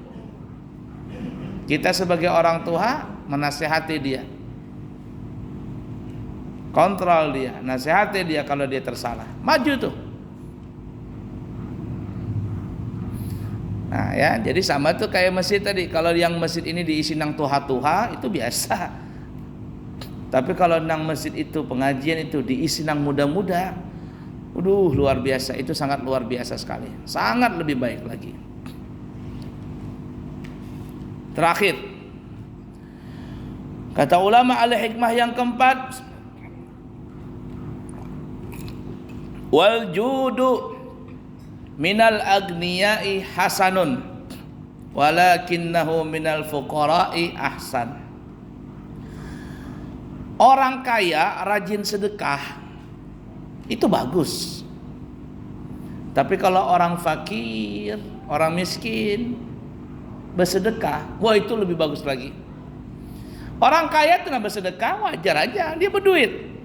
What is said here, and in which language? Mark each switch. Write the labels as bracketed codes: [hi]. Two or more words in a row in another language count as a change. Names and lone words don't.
[id] Kita sebagai orang tua menasihati dia, kontrol dia, nasihati dia kalau dia tersalah, maju tuh. Nah ya, jadi sama tuh kayak masjid tadi. Kalau yang masjid ini diisi nang tuha-tuha itu biasa. Tapi kalau nang masjid itu pengajian itu diisi nang muda-muda, luar biasa. Itu sangat luar biasa sekali, sangat lebih baik lagi. Terakhir, kata ulama al-hikmah yang keempat, [ar] والجود من الأغنياء حسن ولكنه من الفقراء أحسن. [id] Orang kaya rajin sedekah itu bagus. Tapi kalau orang fakir, orang miskin bersedekah, wah itu lebih bagus lagi. Orang kaya tidak bersedekah wajar aja, dia berduit.